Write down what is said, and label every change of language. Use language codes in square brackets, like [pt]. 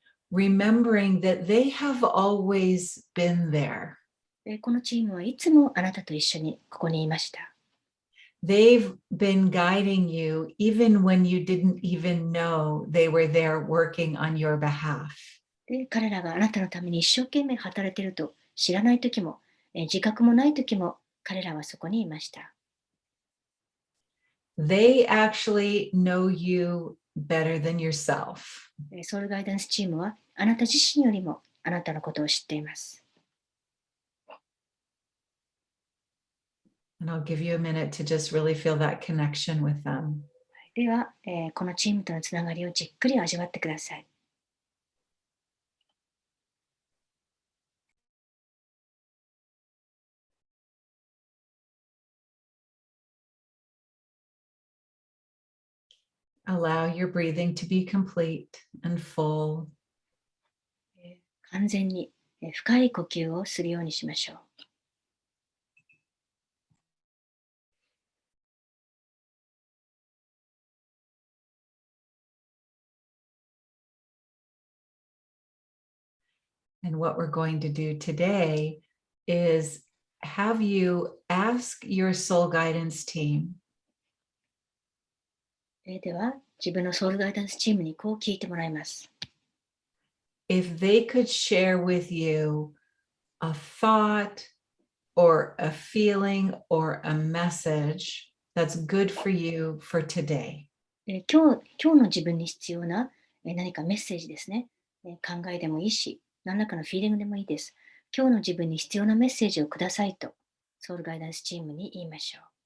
[en] Remembering that they have always been there. [ja] このチームはいつもあなたと一緒にここにいました。 [en] They've been guiding you even when you didn't even know they were there working on your behalf. [ja] で、彼らがあなたのために一生懸命働いていると知らないときも、自覚もないときも彼らはそこにいました。 [en] They actually know you better than yourself. [ja] ソウルガイダンスチームはあなた自身よりもあなたのことを知っています。 [en] And I'll give you a minute to just really feel that connection with them. [ja] では、このチームとのつながりをじっくり味わってください。 [en] Allow your breathing to be complete and full. [ja] 完全に深い呼吸をするようにしましょう。 [en] And what we're going to do today is have you ask your soul guidance team, [ja] では、自分のソウルガイダンスチームにこう聞いてもらいます。 [en] if they could share with you a thought or a feeling or a message that's good for you for today. [ja] 今日の自分に必要な何かメッセージですね。考えでもいいし、何らかのフィーリングでもいいです。今日の自分に必要なメッセージをくださいと、ソウルガイダンスチームに言いましょう。